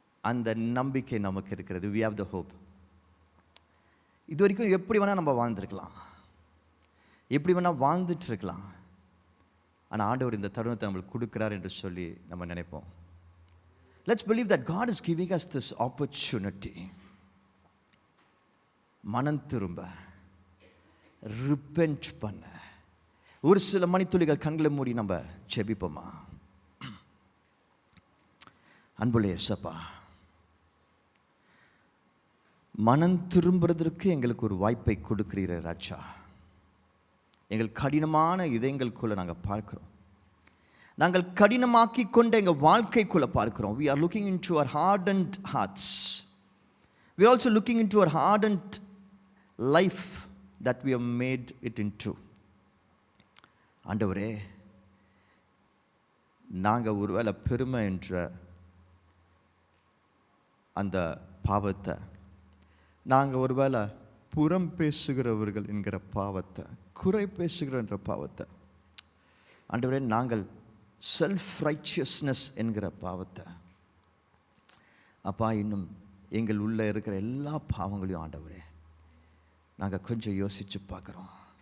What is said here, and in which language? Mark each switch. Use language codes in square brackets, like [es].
[ta] அந்த நம்பிக்கை நமக்கு இருக்கிறது. [en] we have the hope. [ta] இது வரைக்கும் எப்படி வேணால் நம்ம வாழ்ந்துருக்கலாம், எப்படி வேணால் வாழ்ந்துட்டு இருக்கலாம். ஆனால் ஆண்டவர் இந்த தருணத்தை நம்மளுக்கு கொடுக்குறார் என்று சொல்லி நம்ம நினைப்போம். [en] Let's believe that God is giving us this opportunity. [ta] மனம் திரும்ப, ரிப்பென்ட் பண்ண. ஒரு சில மணித்துளிகள் கண்களை மூடி நம்ம ஜெபிப்போமா? அன்புள்ள இயேசப்பா, மனம் திரும்புறதற்கு எங்களுக்கு ஒரு வாய்ப்பை கொடுக்கிறீரே ராஜா. எங்கள் கடினமான இதயங்களுக்குள்ள நாங்கள் பார்க்கிறோம். நாங்கள் கடினமாக்கி கொண்ட எங்கள் வாழ்க்கைக்குள்ள பார்க்கிறோம். [en] we are looking into our hardened hearts. we are also looking into our hardened life that we have made it into. [ta] ஆண்டவரே, நாங்கள் ஒருவேளை பெருமை என்ற அந்த பாவத்தை, நாங்கள் ஒருவேளை புறம் பேசுகிறவர்கள் என்கிற பாவத்தை, குறை பேசுகிற என்ற பாவத்தை, ஆண்டவரே நாங்கள் செல்ஃப் ரைச்சியஸ்னஸ் என்கிற பாவத்தை, அப்பா இன்னும் எங்கள் உள்ளே இருக்கிற எல்லா பாவங்களையும் ஆண்டவரே நாங்கள் கொஞ்சம் யோசித்து பார்க்குறோம்.